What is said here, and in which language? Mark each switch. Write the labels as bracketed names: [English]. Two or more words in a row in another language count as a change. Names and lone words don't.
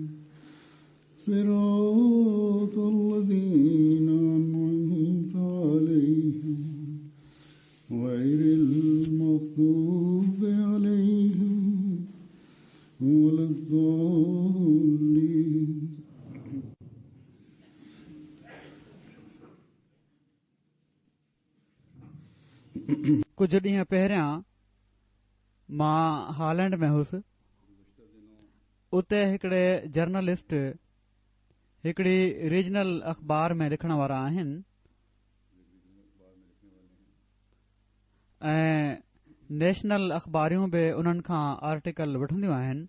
[Arabic] صراط الذين أنعمت عليهم غير المغضوب عليهم ولا الضالين. [Sindhi] कुझु ॾींहं पहिरियां मां हॉलैंड में हुयुसि. उते हिकिड़े जर्नलिस्ट हिकिड़ी रीजनल अख़बार में लिखण वारा आहिनि ऐं नेशनल अख़बारियूं बि उन्हनि खां आर्टिकल वठंदियूं आहिनि.